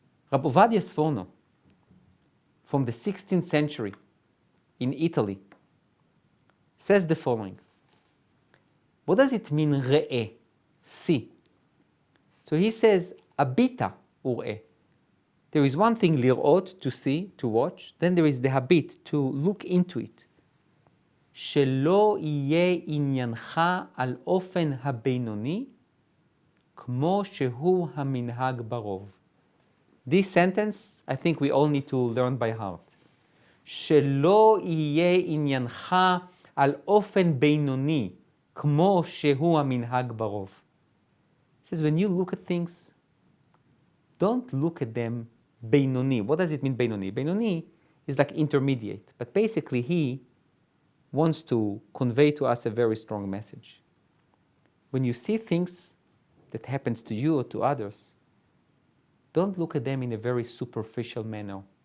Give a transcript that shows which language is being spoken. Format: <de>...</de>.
<en>Rabbi Ovadia Sforno, from the 16th century in Italy, says the following. What does it mean, re'eh, see? So he says, abita u're'eh. There is one thing, lir'ot, to see, to watch. Then there is the habit, to look into it.</en> <he>שלא יהיה עניינך על אופן הבינוני, כמו שהוא המנהג ברוב.</he> <en>This sentence, I think we all need to learn by heart.</en> <he>שלא יהיה עניינך על אופן בינוני, כמו שהוא המנהג ברוב.</he> <en>It says, when you look at things, don't look at them בינוני. What does it mean בינוני? בינוני is like intermediate, but basically he wants to convey to us a very strong message. When you see things that happens to you or to others, don't look at them in a very superficial manner.</en>